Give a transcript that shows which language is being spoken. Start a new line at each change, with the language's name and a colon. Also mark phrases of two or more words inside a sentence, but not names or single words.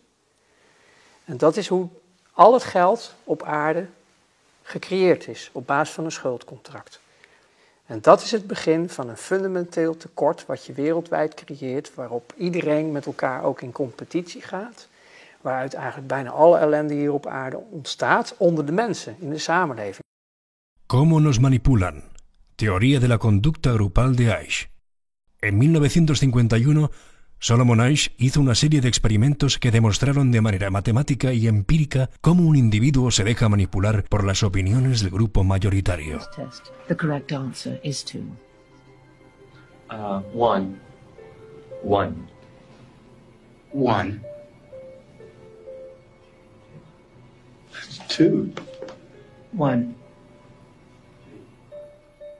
Dutch: En dat is hoe al het geld op aarde gecreëerd is, op basis van een schuldcontract. En dat is het begin van een fundamenteel tekort wat je wereldwijd creëert, waarop iedereen met elkaar ook in competitie gaat. Waaruit eigenlijk bijna alle ellende hier op aarde ontstaat onder de mensen, in de samenleving.
Spanish: ¿Cómo nos manipulan? Teoría de la conducta grupal de Asch. En 1951, Solomon Asch hizo una serie de experimentos que demostraron de manera matemática y empírica cómo un individuo se deja manipular por las opiniones del grupo mayoritario.
English: The correct answer is 2. 1. 1. 1. 2. 1.